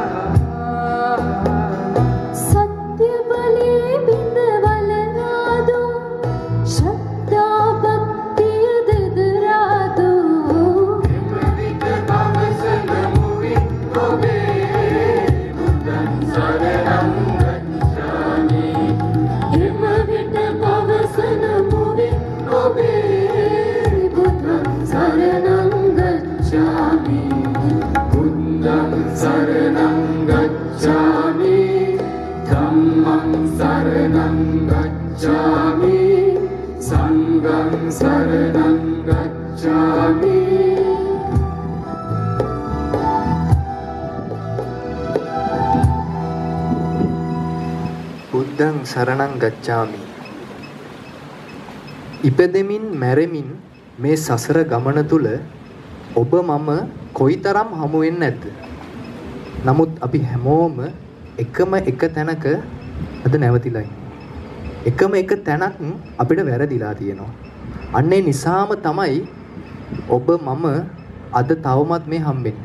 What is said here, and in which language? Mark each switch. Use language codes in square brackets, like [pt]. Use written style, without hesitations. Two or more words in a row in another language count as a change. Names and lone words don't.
[si] සත්‍ය බලේ බිඳවලනාදු ශ්‍රද්ධා භක්තිය දෙදරාදු විට පවසන මුවින් ඔබේ [pi] බුද්ධං සරණං ගච්ඡාමි [si] එම විට පවසන මුවින් ඔබේ [pi] බුද්ධං සරණං ගච්ඡාමි බුද්ධං සරණං ගච්ඡාමි ධම්මං සරණං ගච්ඡාමි සංඝං සරණං ගච්ඡාමි බුද්ධං සරණං ගච්ඡාමි. [si] ඉපදෙමින් මැරෙමින් මේ සසර ගමන තුල ඔබ මම කොයිතරම් හමු වෙන්නේ නැද්ද? නමුත් අපි හැමෝම එකම එක තැනක අද නැවතිලා ඉන්නේ. එකම එක තැනක් අපිට වැරදිලා තියෙනවා. අන්න ඒ නිසාම තමයි ඔබ මම අද තවමත් මේ හම්බෙන්නේ.